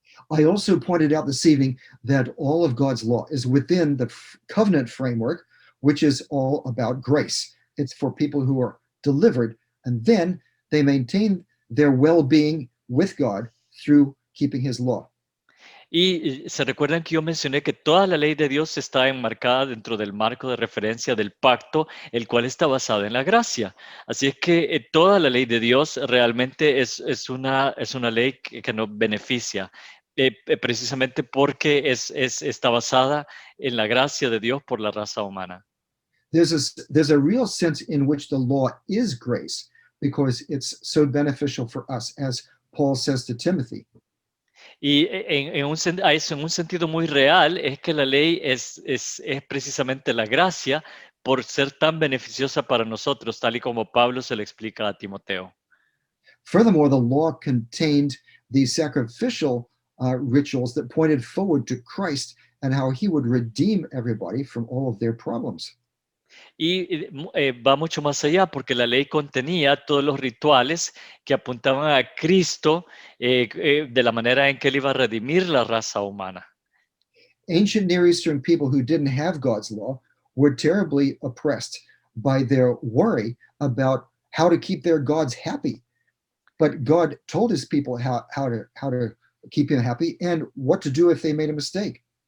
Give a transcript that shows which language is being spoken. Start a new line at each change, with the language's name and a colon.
English: I also pointed out this evening that all of God's law is within the covenant framework, which is all about grace. It's for people who are delivered, and then they maintain their well being with God through keeping his law.
Spanish: Y se recuerdan que yo mencioné que toda la ley de Dios está enmarcada dentro del marco de referencia del pacto, el cual está basado en la gracia. Así es que toda la ley de Dios realmente es una ley que nos beneficia, precisamente porque está basada en la gracia de Dios por la raza humana.
English: There's a real sense in which the law is grace because it's so beneficial for us, as Paul says to Timothy.
Spanish: Y en un sentido muy real es que la ley es precisamente la gracia por ser tan beneficiosa para nosotros, tal y como Pablo se le explica a Timoteo.
English: Furthermore, the law contained these sacrificial rituals that pointed forward to Christ and how he would redeem everybody from all of their problems.
Spanish: Y va mucho más allá porque la ley contenía todos los rituales que apuntaban a Cristo de la manera en que él iba a redimir la raza humana.
English: Ancient Near Eastern people who didn't have God's law were terribly oppressed by their worry about how to keep their gods happy. But God told his people how to keep him happy and what to do if they made a mistake.